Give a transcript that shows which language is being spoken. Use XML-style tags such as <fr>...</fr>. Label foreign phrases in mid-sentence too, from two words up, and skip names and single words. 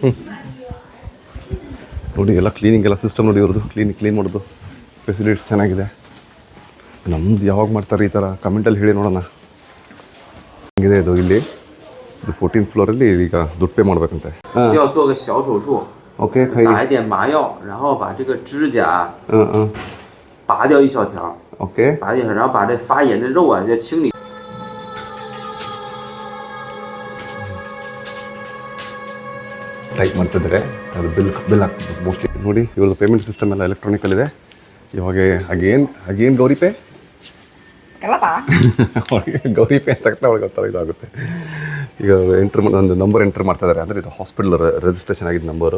<kn>ನೋಡಿ ಎಲ್ಲ ಕ್ಲೀನಿಂಗ್ ಎಲ್ಲ ಸಿಸ್ಟಮ್ ನೋಡಿ ಇವ್ರದ್ದು. ಕ್ಲೀನ್ ಮಾಡೋದು ಫೆಸಿಲಿಟೀಸ್ ಚೆನ್ನಾಗಿದೆ. ನಮ್ದು ಯಾವಾಗ ಮಾಡ್ತಾರೆ ಈ ಥರ ಕಮೆಂಟಲ್ಲಿ ಹೇಳಿ ನೋಡೋಣ. ಹೆಂಗಿದೆ ಇದು ಇಲ್ಲಿ. ಇದು 14th ಫ್ಲೋರಲ್ಲಿ ಈಗ ದುಡ್ಡು ಪೇ ಮಾಡಬೇಕಂತೆ. ಓಕೆ,</kn> <zh>打一点麻药，然后把这个指甲拔掉一小条，</zh> <kn>ಓಕೆ.</kn> <zh>拔掉，然后把这发炎的肉啊就清理。</zh> <kn>ಟೈಪ್ ಮಾಡ್ತಿದ್ದಾರೆ, ಅದು ಬಿಲ್ ಹಾಕ್ತಿದ್ದು ಮೋಸ್ಟ್ಲಿ. ನೋಡಿ ಇವ್ರದ್ದು ಪೇಮೆಂಟ್ ಸಿಸ್ಟಮ್ ಎಲ್ಲ ಎಲೆಕ್ಟ್ರಾನಿಕಲ್ಲಿದೆ. ಇವಾಗ ಅಗೇನ್ ಗೌರಿ ಪೇ</kn> <id>Kelapa.</id> <kn>ಅವಳಿಗೆ ಗೌರಿ ಪೇ ಅಂತ ತಕ್ಷಣ ಅವ್ಳಿಗೆ ಒಂಥರ ಇದಾಗುತ್ತೆ. ಈಗ ಒಂದು ನಂಬರ್ ಎಂಟ್ರ್ ಮಾಡ್ತಾ ಇದ್ದಾರೆ, ಅಂದರೆ ಇದು ಹಾಸ್ಪಿಟಲ್ ರಿಜಿಸ್ಟ್ರೇಷನ್ ಆಗಿದ್ದ ನಂಬರು.</kn>